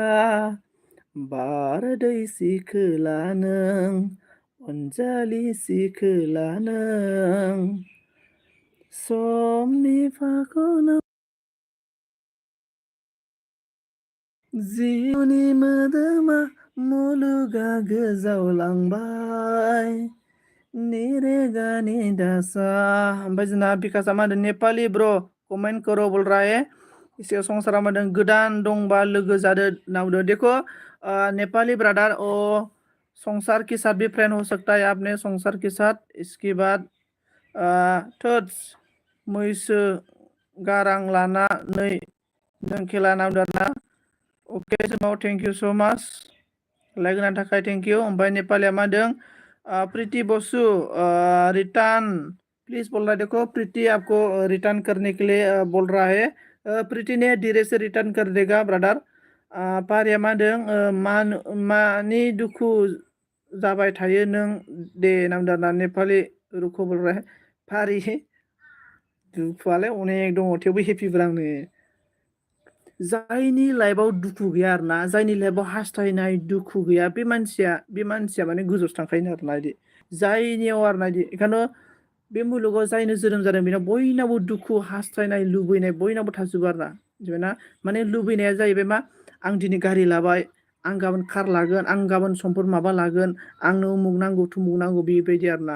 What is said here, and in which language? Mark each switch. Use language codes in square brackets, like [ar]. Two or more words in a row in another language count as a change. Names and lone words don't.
[brx] बारदै सिखोला नों अनजालि सिखोला नों समनि फाखनाव जिउनि मोदोमा मुलुगा गोजावलांबाय निरेगानि दासा ओमफ्राय जोंना बिकासआ मा होनदों [hi] नेपाली ब्र कमेन्ट करो बोल रहा है इसके [brx] संसारा मा होनदों गोदान दंबा लोगो जादो होनना बुंदों [hi] देखो नेपाली ब्रादार ओ संसार के साथ भी फ्रेंड हो सकता है आपने संसार के साथ इसके [brx] बाद थोद्स मैसो गारां लाना नों खेला नांदों ओके समाव [en] thank you so much [brx] लाइक होनायनि थाखाय थेंक इउ ओमफ्राय नेपालिया मा होनदों [hi] प्रीति बसु रिटर्न प्लीज बोल रहा है देखो प्रीति आपको रिटर्न करने के लिए बोल रहा है प्रीति ने धीरे से रिटर्न कर देगा ब्रदर [brx] पारिया मा होनदों मानि दुखु जाबाय थायो नों दे नामदाना नेपाली रुखौ बोल रहा है फारि दुखुआलाय अनेक दङ थेवबो हेपिब्रा आंनो जायनि लाइफआव दुखु गैया आरोना जायनि लाइफआव हास्थायनाय दुखु गैया बे मानसिया माने गोजौआवसो थांखायो आरोना बिदि जायनियाव आरोना बिदि बेखायनो बे मुलुगाव जायनो जोनोम जादों बेनाव बयनावबो दुखु हास्थायनाय लुबैनाय बयनावबो थाजोबो आरोना मिथिबायना माने लुबैनाया जाहैबाय मा आं दिनै गारि लाबाय आं गाबोन कार लागोन, आं गाबोन समफोर माबा लागोन, आंनो उमुक नांगौ थुमुक नांगौ बेबायदि आरोना।